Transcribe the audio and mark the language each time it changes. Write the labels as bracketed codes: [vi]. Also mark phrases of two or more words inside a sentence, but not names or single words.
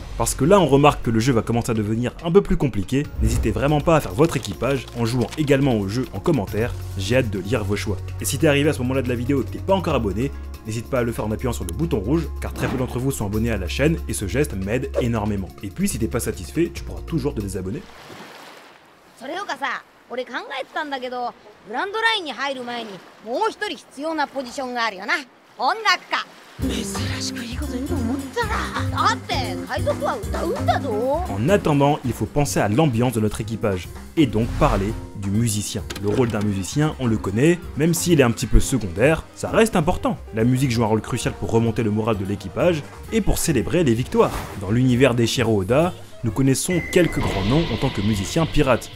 [fr] Parce que là on remarque que le jeu va commencer à devenir un peu plus compliqué, n'hésitez vraiment pas à faire votre équipage en jouant également au jeu en commentaire, j'ai hâte de lire vos choix. Et si t'es arrivé à ce moment-là de la vidéo et que t'es pas encore abonné, n'hésite pas à le faire en appuyant sur le bouton rouge, car très peu d'entre vous sont abonnés à la chaîne et ce geste m'aide énormément. Et puis si t'es pas satisfait, tu pourras toujours te désabonner. [ja] それよかさ、俺考えてたんだけど、グランドラインに入る前にもう一人必要なポジションがあるよな。音楽家。珍しくいいこと言うと思ったら。だって海賊は歌うんだぞ。 [fr] En attendant, il faut penser à l'ambiance de notre équipage, et donc parler du musicien. Le rôle d'un musicien, on le connaît, même s'il est un petit peu secondaire, ça reste important. La musique joue un rôle crucial pour remonter le moral de l'équipage, et pour célébrer les victoires. Dans l'univers d'Eiichiro Oda, nous connaissons quelques grands noms en tant que musiciens pirates.